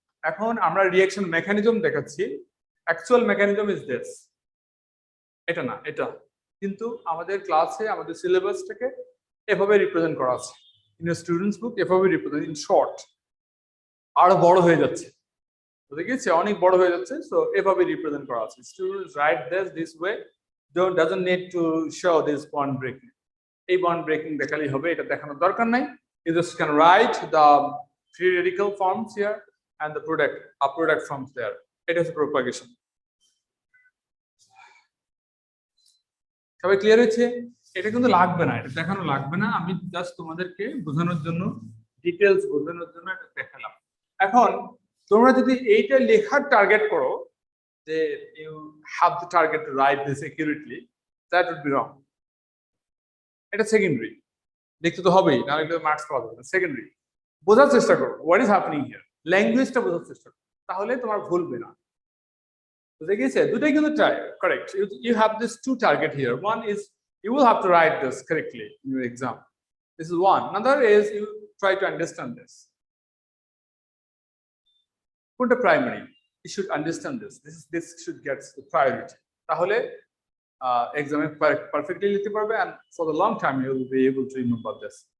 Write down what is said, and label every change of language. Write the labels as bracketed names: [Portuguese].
[Bangla] এখন আমরা reaction mechanism দেখাচ্ছি, [English] actual mechanism is this, [Bangla] এটা না এটা, কিন্তু আমাদের ক্লাসে আমাদের সিলেবাসটাকে এভাবে রিপ্রেজেন্ট করা আছে, ইন স্টুডেন্টস বুক এভাবে রিপ্রেজেন্ট, ইন শর্ট। আরো বড় হয়ে যাচ্ছে, বুঝে গেছে? অনেক বড় হয়ে যাচ্ছে, সো এভাবে রিপ্রেজেন্ট করা আছে। [English] Students write this way, doesn't need to show this bond breaking. [Bangla] এই bond breaking দেখালেই হবে, এটা দেখানোর দরকার নাই। [English] You just can write the free radical forms here and the product forms there. It is propagation. [Bangla] সবাই ক্লিয়ার হয়েছে? এটা কিন্তু লাগবে না, এটা দেখানো লাগবে না, আমি জাস্ট তোমাদেরকে বোঝানোর জন্য, ডিটেলস বোঝানোর জন্য এটা দেখালাম। এখন তোমরা যদি এইটা লেখার টার্গেট করো, যে [English] you have the target to write this accurately, that would be wrong. [Bangla] এটা সেকেন্ডারি, দেখতে তো হবেই, না হলে মার্কস পাওয়া যাবে না। সেকেন্ডারি বোঝার চেষ্টা করো, [English] what is happening here. [Bangla] ল্যাঙ্গুয়েজটা বোঝার চেষ্টা করো, তাহলে তোমার ভুলবে না। বুঝে গিয়েছে? দুটাই কিন্তু correct. [English] You have this two target here. One is you will have to write this correctly in your exam. This is one. Another is you try to understand this. Put the primary. You should understand this. This should get the priority. [Bangla] তাহলে exam perfectly লিখতে পারবে, [English] and for the long time you will be able to remember this.